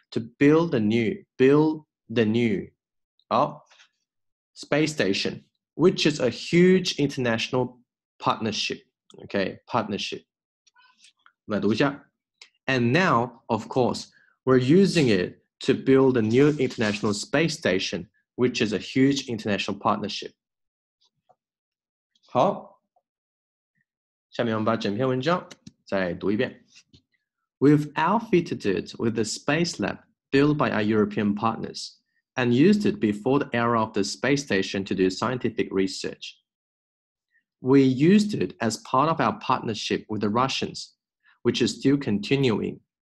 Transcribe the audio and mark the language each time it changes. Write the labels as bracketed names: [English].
[English] To build the new. 好 space station, which is a huge international partnership, OK? [Chinese] Partnership. 我们来读一下. [English] And now, of course, we're using it to build a new international space station, which is a huge international partnership. [Chinese] 好，下面我们把整篇文章再读一遍。 [English] We've outfitted it with the space lab built by our European partners and used it before the era of the space station to do scientific research. We used it as part of our partnership with the Russians, which is still continuing.